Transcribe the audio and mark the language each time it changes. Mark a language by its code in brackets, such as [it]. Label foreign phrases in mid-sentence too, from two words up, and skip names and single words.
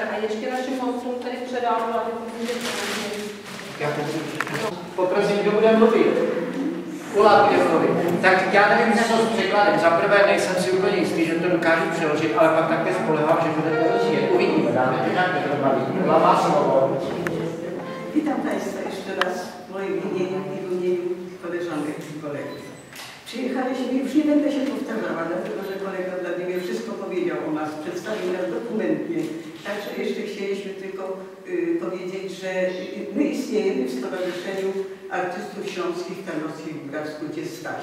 [cs] A ještě našim hostům tady předám hlavně, poprosím, kdo bude mluvit. Ula bude mluvit. Tak já nevím, co s překladem. Za prvé nejsem si úplně jistý, že to dokážu přeložit, ale pak také spolehám, že budete rozumět. Uvidíme, dáme to nějaké dohromady. Ula má slovo. [pl] Witam Państwa jeszcze raz w moim imieniu i w imieniu koleżanek i kolegów. Przyjechaliśmy, już nie będę się powtarzała, dlatego że kolega Władimir wszystko powiedział o nas, przedstawił nas dokumentnie. Także jeszcze chcieliśmy tylko powiedzieć, że my istniejemy w Stowarzyszeniu Artystów Śląskich Tarnowskich w Bratskutcie Staś.